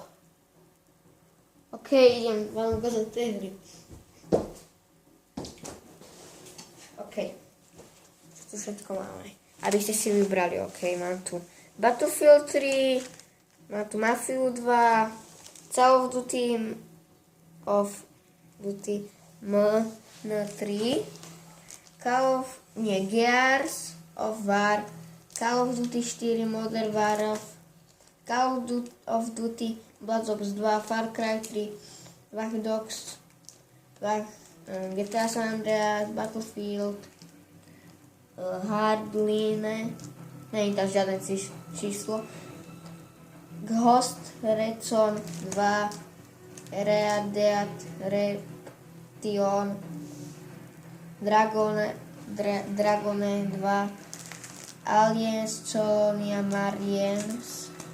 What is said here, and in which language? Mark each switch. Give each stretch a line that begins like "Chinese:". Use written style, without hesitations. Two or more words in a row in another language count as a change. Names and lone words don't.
Slovak: OK, idem vám ukázať tie hry. OK. To všetko máme. Aby ste si vybrali, OK, mám tu Battlefield 3, mám tu Mafia 2, Call of Duty MN3, Gears of War, Call of Duty 4, Modern Warfare, Call of Duty Black Ops 2, Far Cry 3, Watch Dogs, GTA San Andreas, Battlefield, Hardline, není tam žiadne číslo, Ghost Recon 2, Redemption, Dragone 2, Aliens Sonia Mariens,